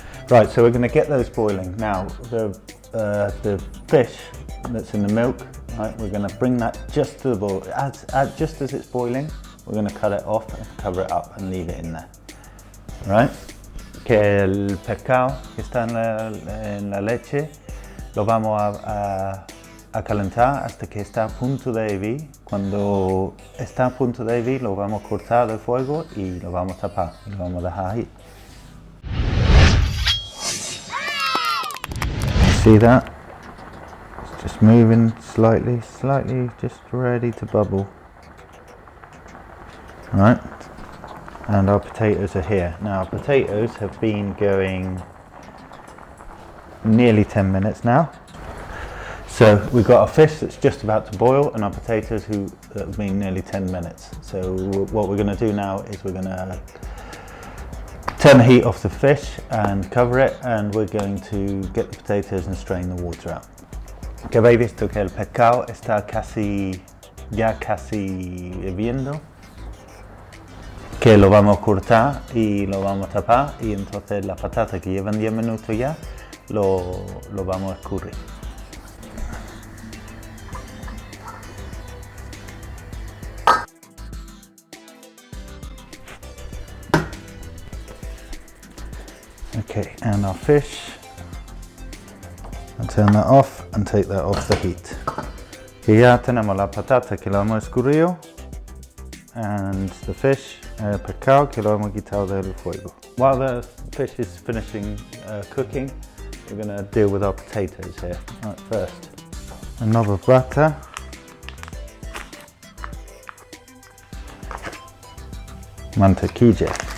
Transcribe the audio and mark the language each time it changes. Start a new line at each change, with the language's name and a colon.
English: Right, so we're going to get those boiling. Now, the fish that's in the milk, right, we're going to bring that just to the boil. Just as it's boiling, we're going to cut it off and cover it up and leave it in there. Right?
Spanish: Que el pescado que está en la leche lo vamos a calentar hasta que está a punto de hervir. Cuando está a punto de hervir, lo vamos a cortar del fuego y lo vamos a tapar y lo vamos a dejar ahí.
English: See that? It's just moving slightly, just ready to bubble. Right, and our potatoes are here. Now our potatoes have been going nearly 10 minutes now. So we've got our fish that's just about to boil and our potatoes that have been nearly 10 minutes. So what we're going to do now is we're going to turn the heat off the fish and cover it, and we're going to get the potatoes and strain the water out.
Spanish: Que habéis visto que el pescado está ya casi hirviendo, que lo vamos a cortar y lo vamos a tapar, y entonces las patatas que llevan 10 minutos ya lo vamos a escurrir.
English: Okay, and our fish, I'll turn that off and take that off the heat.
Spanish: Y ya tenemos la patata que lo hemos escurrido
English: and the fish,
Spanish: pescado que lo hemos quitado del fuego.
English: While the fish is finishing cooking, we're going to deal with our potatoes here. Right, first, another butter.
Spanish: Mantequilla.